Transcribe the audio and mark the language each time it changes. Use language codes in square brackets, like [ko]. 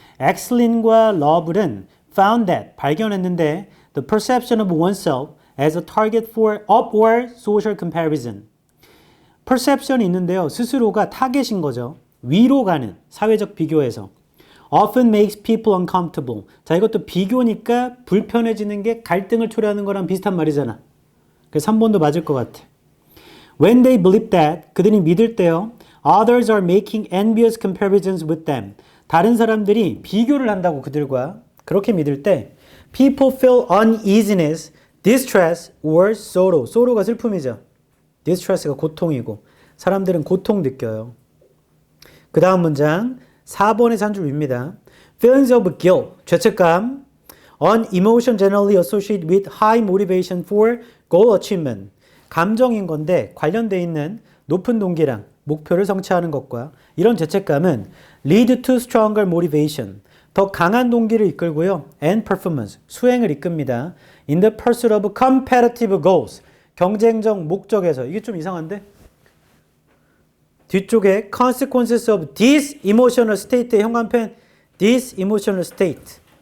[en] 엑슬린과 러블은 found that. [ko] 발견했는데 [en] the perception of oneself as a target for upward social comparison. [ko] perception이 있는데요. 스스로가 타겟인 거죠. 위로 가는 사회적 비교에서. [en] often makes people uncomfortable. [ko] 자, 이것도 비교니까 불편해지는 게 갈등을 초래하는 거랑 비슷한 말이잖아. 그래서 3번도 맞을 것 같아. [en] When they believe that, [ko] 그들이 믿을 때요. [en] Others are making envious comparisons with them. [ko] 다른 사람들이 비교를 한다고 그들과 그렇게 믿을 때 [en] people feel uneasiness, distress or sorrow. [ko] sorrow가 슬픔이죠. distress가 고통이고 사람들은 고통 느껴요. 그 다음 문장 4번에서 한 줄 윗니다. [en] Feelings of guilt, [ko] 죄책감. [en] An emotion generally associated with high motivation for goal achievement. [ko] 감정인 건데 관련돼 있는 높은 동기랑 목표를 성취하는 것과 이런 죄책감은 [en] lead to stronger motivation. [ko] 더 강한 동기를 이끌고요. [en] and performance, [ko] 수행을 이끕니다. [en] in the pursuit of competitive goals. [ko] 경쟁적 목적에서. 이게 좀 이상한데? 뒤쪽에 [en] consequences of this emotional state [ko] 의 현관펜 [en] this emotional state.